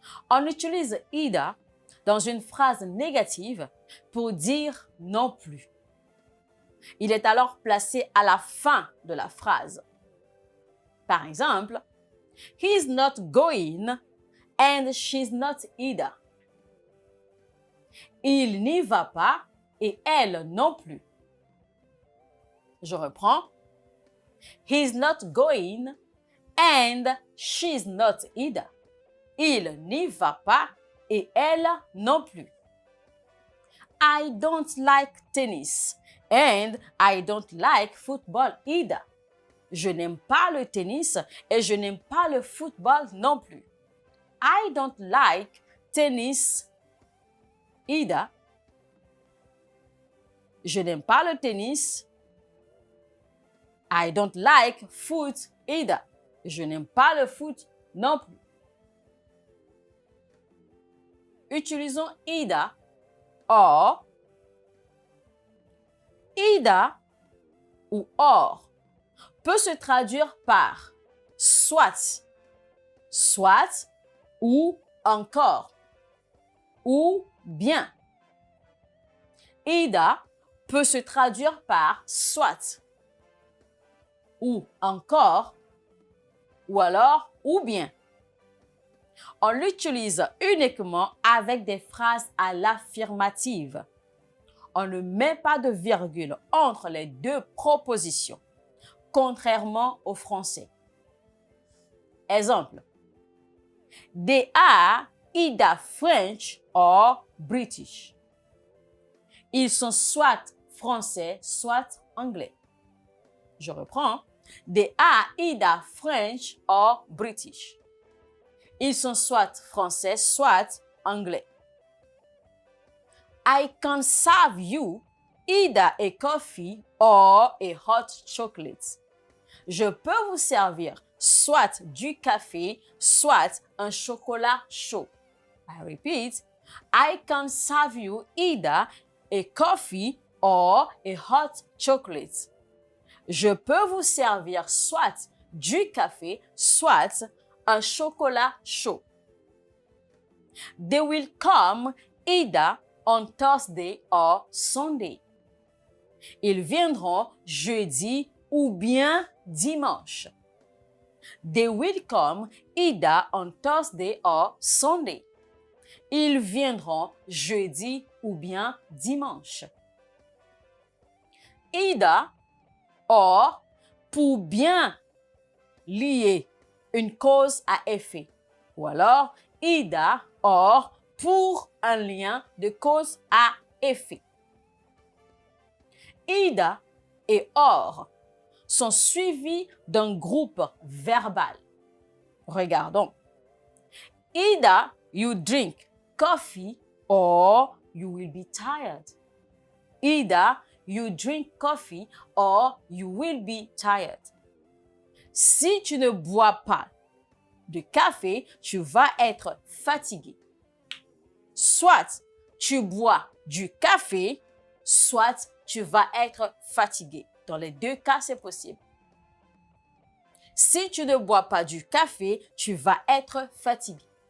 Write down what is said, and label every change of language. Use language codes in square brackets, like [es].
[fr] On utilise either dans une phrase négative pour dire non plus. Il est alors placé à la fin de la phrase. Par exemple, [en] he's not going and she's not either. [fr] Il n'y va pas et elle non plus. Je reprends. [en] He's not going and she's not either. [fr] Il n'y va pas et elle non plus. [en] I don't like tennis and I don't like football either. [fr] Je n'aime pas le tennis et je n'aime pas le football non plus. [en] I don't like tennis either. [fr] Je n'aime pas le tennis. [en] I don't like foot either. [fr] Je n'aime pas le foot non plus. Utilisons either or. Either ou or peut se traduire par soit, soit ou encore ou bien. Either peut se traduire par soit ou encore ou alors ou bien. On l'utilise uniquement avec des phrases à l'affirmative. On ne met pas de virgule entre les deux propositions, contrairement au français. Exemple. [en] They are either French or British. [fr] Ils sont soit français, soit anglais. Je reprends. [en] They are either French or British. [fr] Ils sont soit français, soit anglais. [en] I can serve you either a coffee or a hot chocolate. [fr] Je peux vous servir soit du café, soit un chocolat chaud. [en] I repeat, I can serve you either a coffee or a hot chocolate. [fr] Je peux vous servir soit du café, soit un chocolat chaud. [en] They will come either on Thursday or Sunday. [fr] Ils viendront jeudi ou bien dimanche. [en] They will come either on Thursday or Sunday. [fr] Ils viendront jeudi ou bien dimanche. Either or pour bien lier une cause à effet. Ou alors, either or pour un lien de cause à effet. Either et or sont suivis d'un groupe verbal. Regardons. [en] Either you drink coffee or you will be tired. Either you drink coffee or you will be tired. [fr] Si tu ne bois pas de café, tu vas être fatigué. Soit tu bois du café, soit tu vas être fatigué. Dans les deux cas, c'est possible. Si tu ne bois pas du café, tu vas être fatigué.